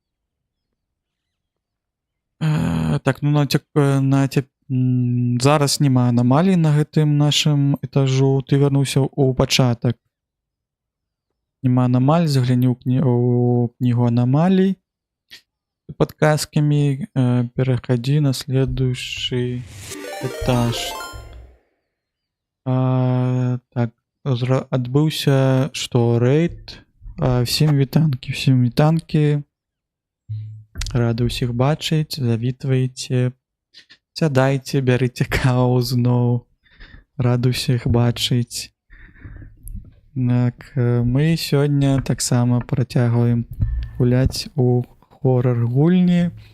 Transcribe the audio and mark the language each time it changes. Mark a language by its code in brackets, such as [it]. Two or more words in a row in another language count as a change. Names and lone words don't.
[be] Так, ну зараз няма анамалій на гэтым нашым этажу. Ты вярнуўся ў пачатак. Няма анамалій, загляні ў кнігу анамалій. Падказкамі перахадзі [ru] на следующий этаж. [be] Так, адбыўся што, рэйд? Всім вітанкі. Рады ўсіх бачыць, завітвайце, сядайце, бярыце каву зноў. Рады ўсіх бачыць. Так, мы сёння таксама працягваем гуляць у хорар-гульні.